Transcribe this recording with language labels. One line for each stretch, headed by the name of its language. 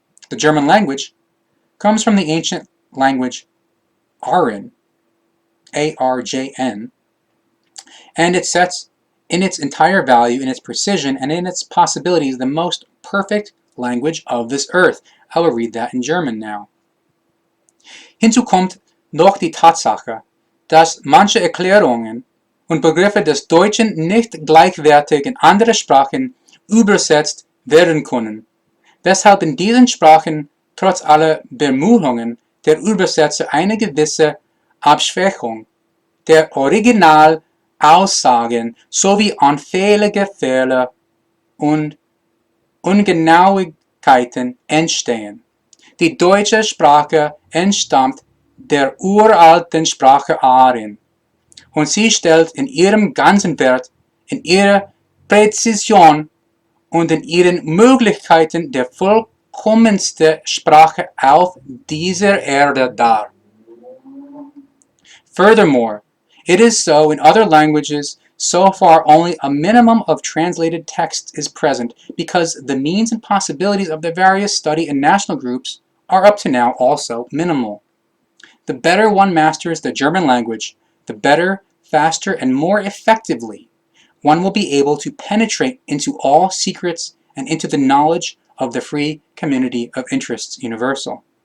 English: The German language comes from the ancient language Aryan, A-R-J-N, and it sets in its entire value, in its precision, and in its possibilities the most perfect language of this earth. I will read that in German now.
German: Hinzu kommt noch die Tatsache, dass manche Erklärungen und Begriffe des Deutschen nicht gleichwertig in andere Sprachen übersetzt werden können, weshalb in diesen Sprachen trotz aller Bemühungen der Übersetzer eine gewisse Abschwächung der Originalaussagen sowie anfällige Fehler und Ungenauigkeiten entstehen. Die deutsche Sprache entstammt der uralten Sprache Arien, und sie stellt in ihrem ganzen Wert, in ihrer Präzision und in ihren Möglichkeiten die vollkommenste Sprache auf dieser Erde dar.
English: Furthermore, it is so in other languages, so far only a minimum of translated text is present, because the means and possibilities of the various study and national groups are up to now also minimal. The better one masters the German language, the better, faster, and more effectively one will be able to penetrate into all secrets and into the knowledge of the free community of interests universal.